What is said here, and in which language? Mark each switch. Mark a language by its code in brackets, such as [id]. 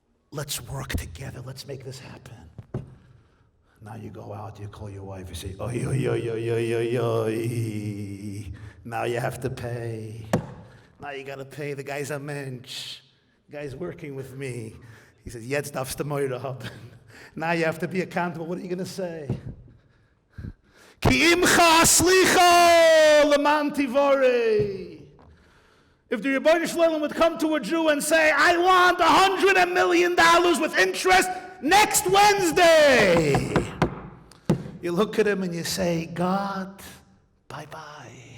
[en] Let's work together. Let's make this happen." Now you go out, you call your wife, you say, "Oy, oy, oy, oy, oy, oy, oy. Now you have to pay. Now you got to pay. The guy's a mensch. The guy's working with me." [yi] He says, "Jetzt darfst du moira haben." [en] Now you have to be accountable. What are you going to say? [he] Ki imcha aslicha leman tivore. [en] If the Rebbeinu Shalom would come to a Jew and say, "I want $100 million with interest next Wednesday," you look at him and you say, "God, bye-bye.